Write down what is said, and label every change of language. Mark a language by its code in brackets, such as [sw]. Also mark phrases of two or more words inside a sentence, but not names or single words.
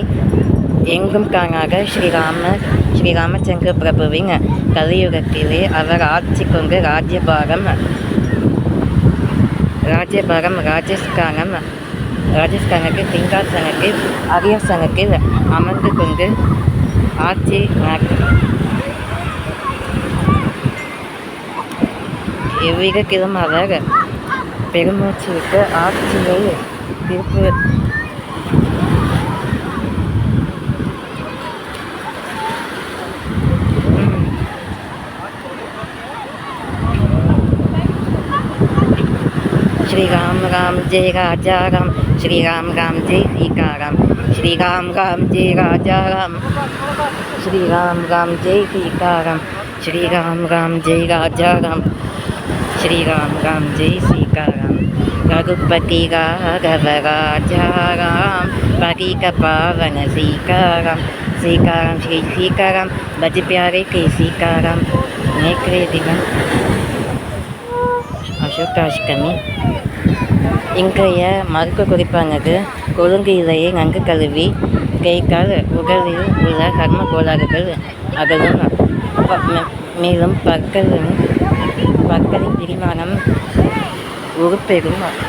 [ta] எங்கும் காணாத ஸ்ரீராமச்சந்திர பிரபுவின் கலியுகத்திலே அவர் ஆட்சி கொண்டு ராஜஸ்தானுக்கு சிங்காசனத்தில் அரியசனத்தில் அமர்ந்து கொண்டு ஆட்சி எவ்விதத்திலும் அவர் பெருமூச்சு விட்டு ஆட்சியை [hi] श्री राम राम जय राजा राम, श्री राम राम जय सीता राम, श्री राम राम जय राजा राम, श्री राम राम जय सीता राम, श्री राम राम जय राजा राम, श्री राम राम जय सीता राम. रघुपति राघव राजा राम, पतित पावन सीताराम, सीताराम श्री सीताराम भज प्यारे के सीताराम. [ta] நேற்றைய தினம் அசோகாஷ்டமி. இன்றைய மருத்துவ குறிப்பானது கொழுங்கு இலையை நன்கு கழுவி தேய்த்தால் உடலில் உள்ள கர்ம கோளாறுகள் அகலும். மேலும் பற்களின் பிரிமாணம் உருப்பெறும்.